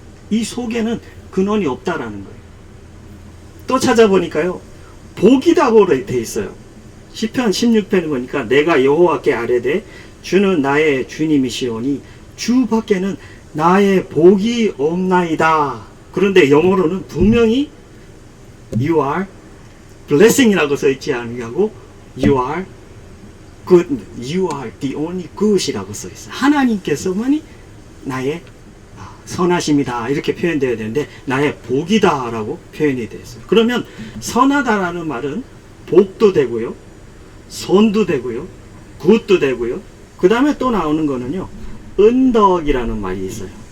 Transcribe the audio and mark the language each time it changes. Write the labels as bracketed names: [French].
[Korean] 이 속에는 근원이 없다라는 거예요. 또 찾아보니까요, 복이다고 돼 있어요. 시편 16편에 보니까 내가 여호와께 아뢰되 주는 나의 주님이시오니 주 밖에는 나의 복이 없나이다. 그런데 영어로는 분명히 [English] You are blessing [Korean] 이라고 써있지 않냐고 [English] You are good, You are the only good [Korean] 이라고 써있어요. 하나님께서만이 나의 선하심이다 이렇게 표현되어야 되는데 나의 복이다 라고 표현이 되어 있어요. 그러면 선하다라는 말은 복도 되고요, 선도 되고요, 굿도 되고요, 그 다음에 또 나오는 거는요, 은덕이라는 말이 있어요.